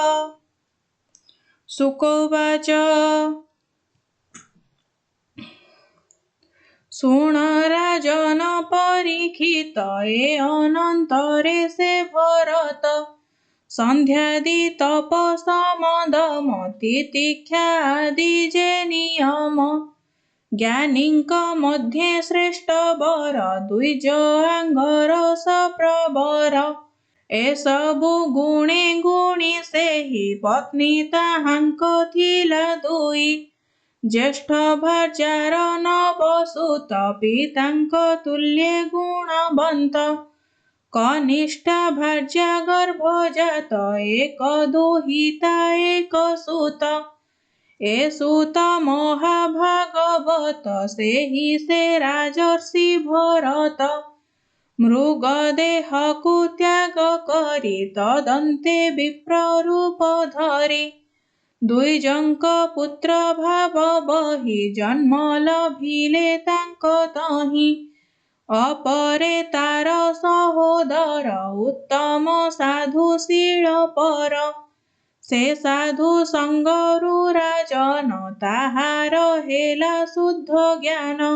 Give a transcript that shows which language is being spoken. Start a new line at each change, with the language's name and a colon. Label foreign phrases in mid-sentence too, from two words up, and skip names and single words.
Sanskrit: शुक उवाच
Odia: ଶୃଣ ରାଜନ ପରୀକ୍ଷିତ ଯେ ଅନନ୍ତରେ ସେ ଭରତ ସନ୍ଧ୍ୟାଦି ତପ ସମଦମ ତିତିକ୍ଷା ଆଦି ଯେ ନିୟମ ଜ୍ଞାନୀକ ମଧ୍ୟେ ଶ୍ରେଷ୍ଠ ବର ଦ୍ୱିଜ ଆଙ୍ଗର ସପ୍ରବର ଏସବୁ ଗୁଣେ ଗୁଣୀ ସେ ହି ପତ୍ନୀ ତାହାଙ୍କ ଥିଲା ଦୁଇ ଜ୍ୟେଷ୍ଠ ଭାର୍ଯ୍ୟାର ନବସୁତ ପିତାଙ୍କ ତୁଲ୍ୟେ ଗୁଣବନ୍ତ କନିଷ୍ଠା ଭାର୍ଯ୍ୟା ଗର୍ଭଜାତ ଏକ ଦୁହିତା ଏକ ସୁତ ଏ ସୁତ ମହାଭାଗବତ ସେହି ସେ ରାଜର୍ଷି ଭରତ ମୃଗଦେହକୁ ତ୍ୟାଗ କରି ତଦନ୍ତେ ବିପ୍ରରୂପ ଧରି ଦ୍ୱିଜଙ୍କ ପୁତ୍ର ଭାବ ବହି ଜନ୍ମ ଲଭିଲେ ତାଙ୍କ ତହି ଅପରେ ତାର ସହୋଦର ଉତ୍ତମ ସାଧୁଶୀଳ ପର ସେ ସାଧୁ ସଙ୍ଗରୁ ରାଜନ ତାହାର ହେଲା ଶୁଦ୍ଧ ଜ୍ଞାନ